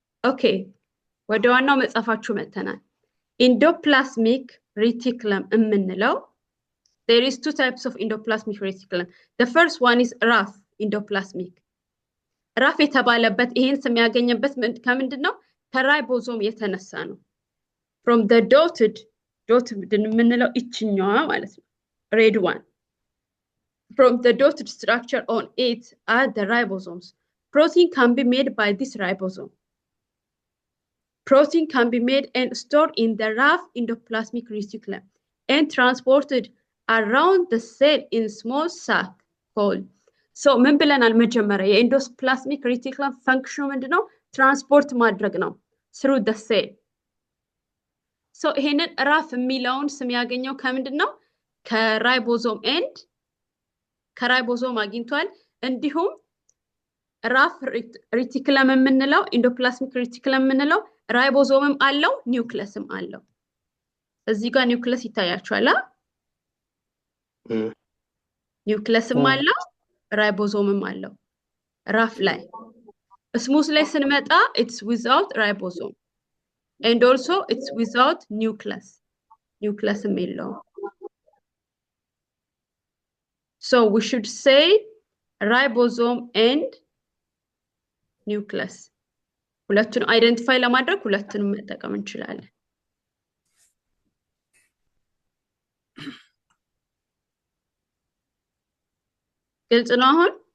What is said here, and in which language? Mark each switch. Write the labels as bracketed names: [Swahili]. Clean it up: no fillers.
[English] ኦኬ [Amharic] ወደ ዋናው መጻፋችሁ መተናል [English] endoplasmic reticulum የምንለው there is two types of endoplasmic reticulum the first one is RAF endoplasmic RAF የተባለበት ይሄን ስም ያገኘበት [Amharic] ከምንድነው ከራይቦሶም የተነሳ ነው [English] from the dotted የምንለው እችኛዋ ማለት ነው red one from the dotted structure on it are the ribosomes protein can be made by this ribosome protein can be made and stored in the rough endoplasmic reticulum and transported around the cell in small sac called. [Amharic] So ምን ብለናል መጀመሪያ የኢንዶፕላዝሚክ ሬቲኩለም ፈንክሽኑ ምንድነው? ትራንስፖርት ማድረግ ነው [English] through the cell. [Amharic] So ይሄንን ራፍ የሚለውን ስም ያገኘው ከምንድነው? ከራይቦዞም ኤንድ ከራይቦዞም አግኝቷል። እንዲሁም ራፍ ሬቲኩለም የምንለው ኢንዶፕላዝሚክ ሬቲኩለም የምንለው ራይቦዞምም አለው ኒውክለስም አለው። እዚህ ጋር ኒውክለስ ይታያችኋል። ኒውክለስም አለው ራይቦዞምም አለው። ራፍ ላይ ስሙዝ ላይ ስንመጣ [English] it's without ribosome and also it's without nucleus. [Amharic] Nucleusም የለውም። [English] So we should say ribosome and nucleus. [Amharic] ሁለቱን አይደንቲፋይ ለማድረግ ሁለቱንም መጠቀም እንችላለን። ግልጽ ነው አሁን?